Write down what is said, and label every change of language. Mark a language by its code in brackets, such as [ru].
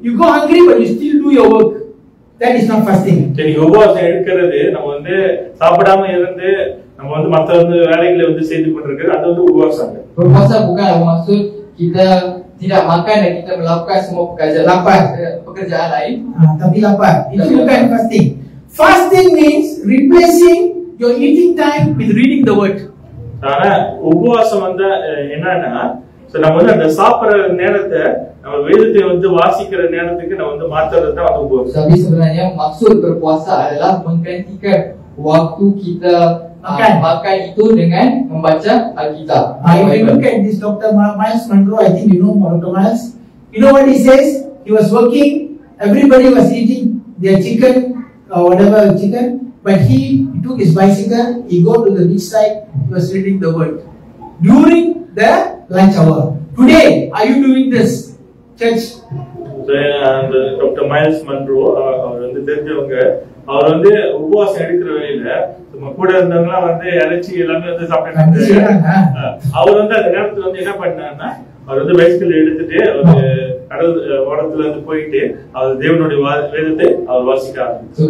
[en] You go hungry but you still do your work. That is not fasting. [ta] சரி, உபவாசம் எடுக்கிறது நம்ம வந்து சாப்பிடாம இருந்து நம்ம வந்து மற்ற வந்து வேலைகளை வந்து செய்து கொண்டிருக்கிறது, அது வந்து உபவாசம். [ms] Berpuasa bukanlah maksud kita tidak makan dan kita melakukan semua pekerjaan lain. Tapi lapar. Itu bukan fasting. [en] Fasting means replacing your eating time with reading the word. [ta] ஆனா உபவாசம் வந்து என்னன்னா, நம்ம வந்து அந்த சாப்பிடுற நேரத்தை நம்ம வேதத்தை வந்து வாசிக்கிற நேரத்துக்கு நம்ம வந்து மாத்துறது தான் வந்து உபவாசம். [ms] Tapi sebenarnya maksud berpuasa adalah menggantikan waktu kita makan itu dengan membaca Alkitab. [en] If you look at this Dr. Miles Monroe, I think you know Dr. Miles. You know what he says? He was working, everybody was eating their chicken or whatever chicken, but he took his bicycle, he go to the beach side, he was reading the word during the lunch hour. Today, are you doing this, church? [ta] அந்த doctor miles Munro அவர் வந்து தெரிஞ்சவங்க, அவர் வந்து உபவாசம் எடுக்கிற வேலையில நம்ம கூட இருந்தவங்க வந்து இறைச்சி எல்லாமே வந்து சாப்பிட்டு அவர் வந்து அந்த நேரத்துல வந்து என்ன பண்ணாருன்னா, அவர் வந்து பைசிக்கல் எடுத்துட்டு ஒரு கடல் ஓரத்துல வந்து போயிட்டு அவர் தேவனுடைய வேதத்தை அவர் வாசிக்க ஆரம்பிச்சார்.